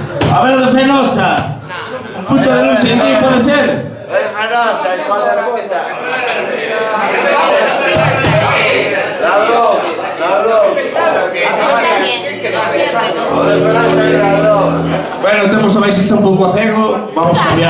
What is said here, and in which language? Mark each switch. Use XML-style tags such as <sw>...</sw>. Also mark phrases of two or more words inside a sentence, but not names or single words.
<es>A ver, de Fenosa. Un punto de luz en ti puede ser. Es Fenosa, hijo de puta.</es> <gl>Bueno, temos a baixista un pouco cego.</gl> <es>Vamos a cambiar.</es>